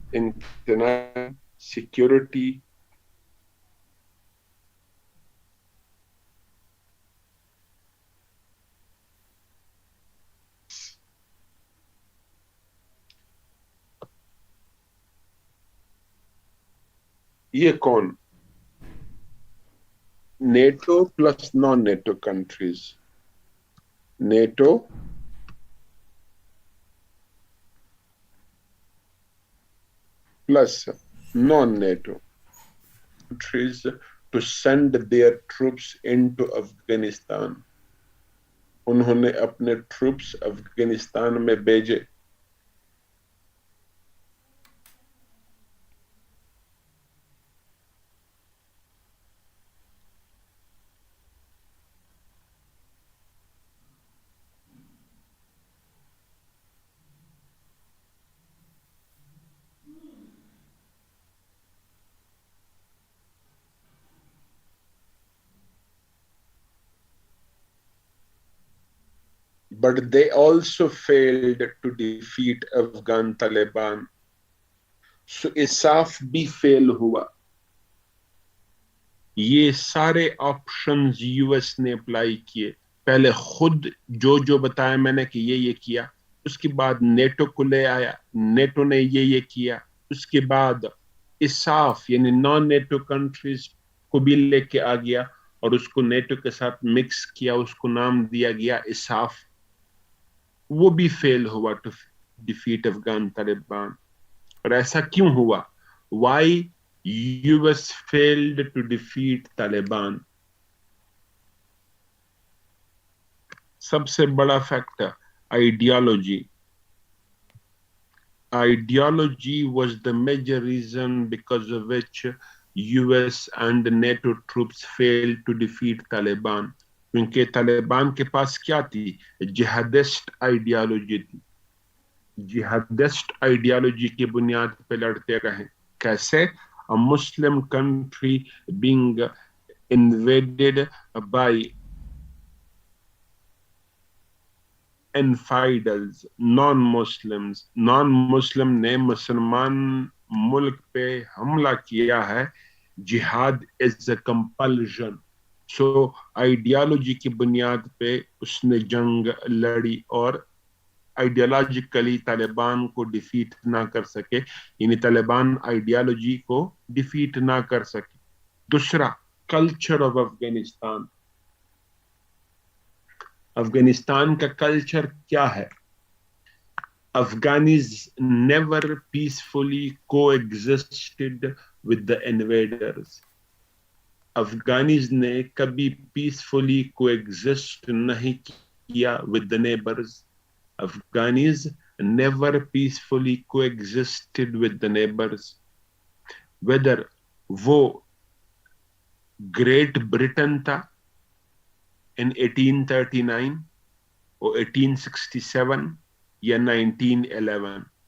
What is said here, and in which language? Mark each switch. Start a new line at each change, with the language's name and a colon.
Hindi: International security ये कौन?
English: NATO plus non NATO countries. NATO plus non-NATO countries to send their troops into Afghanistan.
Hindi: उन्होंने अपने troops Afghanistan में भेजे।
English: But they also failed to defeat Afghan Taliban.
Hindi: So ISAF भी fail हुआ। ये सारे ऑप्शंस यूएस ने अप्लाई किए। पहले खुद जो बताया मैंने कि ये किया, उसके बाद नेटो को ले आया, नेटो ने ये किया, उसके बाद इसाफ यानी नॉन नेटो कंट्रीज को भी लेके आ गया और उसको नेटो के साथ मिक्स किया, उसको नाम दिया गया इसाफ। वो भी फेल हुआ
English: To defeat Afghan Taliban.
Hindi: और ऐसा क्यों हुआ?
English: Why US failed to defeat Taliban?
Hindi: सबसे बड़ा factor ideology.
English: Ideology was the major reason because of which US and NATO troops failed to defeat Taliban.
Hindi: क्योंकि तालिबान के पास क्या थी? जिहादिस्ट आइडियोलॉजी थी। जिहादिस्ट आइडियोलॉजी की बुनियाद पे लड़ते रहे। कैसे?
English: A Muslim country being invaded by infidels, non-Muslims.
Hindi: Non-Muslim ने मुसलमान मुल्क पे हमला किया है।
English: जिहाद is a compulsion.
Hindi: So ideology की बुनियाद पे उसने जंग लड़ी और आइडियोलॉजिकली तालिबान को डिफीट ना कर सके, यानी तालिबान आइडियोलॉजी को डिफीट ना कर सके। दूसरा, कल्चर ऑफ अफगानिस्तान। अफगानिस्तान का कल्चर क्या है?
English: Afghanis never peacefully coexisted with the invaders. Afghanis
Hindi: ने कभी
English: peacefully coexist
Hindi: नहीं किया
English: with the neighbors. Afghanis never peacefully coexisted with the neighbors. Whether वो Great Britain था in 1839 or 1867 या 1911।